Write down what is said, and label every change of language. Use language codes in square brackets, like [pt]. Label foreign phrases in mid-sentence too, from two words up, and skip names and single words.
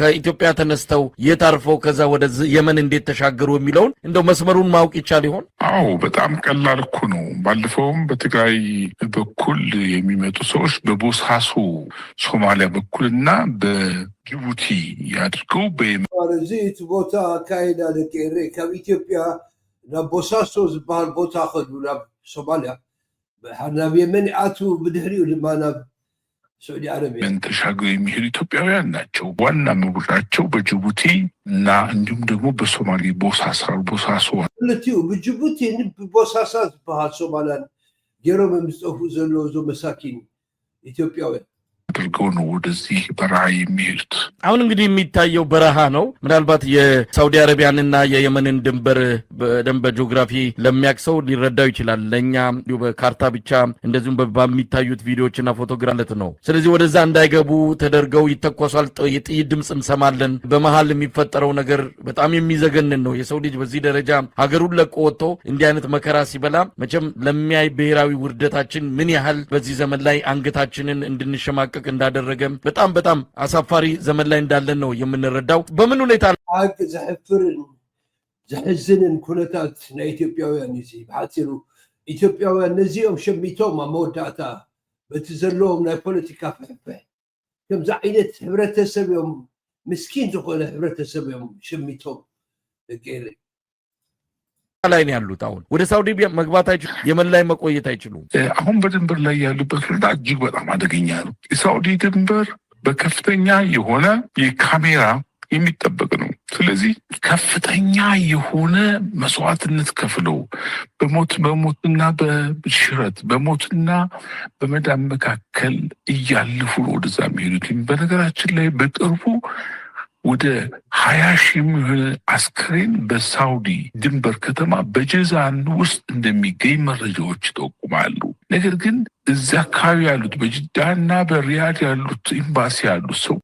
[am] ከኢትዮጵያ ተነስተው የት አርፈው ከዛ ወደ የመን እንዴት ተሻገሩ የሚለውን እንደው መስመሩን ማወቅ ይቻል ይሆን? አዎ በጣም ቀላል እኮ ነው። ባለፈውም በትግራይ በኩል የሚመጡ ሰዎች በቦሳሶ ሶማሊያ በኩልና በጅቡቲ ያድርገው [ti] እዚ እቲ ቦታ አካይዳ ደቄሬ ካብ ኢትዮጵያ ናብ ቦሳሶ ዝበሃል ቦታ ከዱ ናብ ሶማሊያ ናብ የመን አቱ ብድሕሪኡ ድማ ናብ ሳዑዲ አረቢያ [am] ተሻግረው የሚሄዱ ኢትዮጵያውያን ናቸው። ዋና መጉጫቸው በጅቡቲ እና እንዲሁም ደግሞ በሶማሌ ቦሳሶ [ti] ለቲው በጅቡቲ ቦሳሳ ዝበሃል ሶማሊያን ገሮም ምስጠፉ ዘሎ ዞ መሳኪን ኢትዮጵያውያን [am] አድርገው ነው ወደዚህ በረሃ የሚሄዱት። አሁን እንግዲህ የሚታየው በረሃ ነው። ምናልባት የሳውዲ አረቢያንና የየመንን ድንበር በደንብ በጂኦግራፊ ለሚያክሰው ሊረዳው ይችላል። ለኛ በካርታ ብቻ እንደዚሁም በሚታዩት ቪዲዮዎችና ፎቶግራፍ ነው። ስለዚህ ወደዛ እንዳይገቡ ተደርገው ይተኮሳል። የጥይት ድምጽ እንሰማለን። በመሃል የሚፈጠረው ነገር በጣም የሚዘገንን ነው። የሰው ልጅ በዚህ ደረጃ ሀገሩን ለቆ ወጥቶ እንዲህ አይነት መከራ ሲበላ መቼም ለሚያይ ብሔራዊ ውርደታችን ምን ያህል በዚህ ዘመን ላይ አንገታችንን እንድንሸማቀቅ እንዳደረገም በጣም አሳፋሪ ዘመን ላይ እንዳለን ነው የምንረዳው። በምን ሁኔታ [ti] አቅ ዘሕፍርን ዘሕዝንን ኩነታት ናይ ኢትዮጵያውያን እዚ ብሓፂሩ ኢትዮጵያውያን ነዚኦም ሸሚቶም ኣብ መወዳእታ በቲ ዘለዎም ናይ ፖለቲካ ፍሕፍሕ ከምዚ ዓይነት ሕብረተሰብ እዮም ምስኪን ዝኾነ ሕብረተሰብ እዮም ሸሚቶም ደቄሬ [am] ላይ ነው ያሉት። አሁን ወደ ሳውዲ መግባት አይችሉም። የመን ላይ መቆየት አይችሉም። አሁን በድንበር ላይ ያሉበት ሁኔታ እጅግ በጣም አደገኛ ነው። የሳውዲ ድንበር በከፍተኛ የሆነ የካሜራ የሚጠበቅ ነው። ስለዚህ ከፍተኛ የሆነ መስዋዕትነት ከፍለው በሞትና በሽረት በሞትና በመዳን መካከል እያለፉ ወደዛ የሚሄዱት። በነገራችን ላይ በቅርቡ ወደ 20 ሺህ የሚሆን አስክሬን በሳውዲ ድንበር ከተማ በጀዛን ውስጥ እንደሚገኝ መረጃዎች ይጠቁማሉ። ነገር ግን እዛ አካባቢ ያሉት በጅዳና በሪያድ ያሉት ኤምባሲ ያሉት ሰው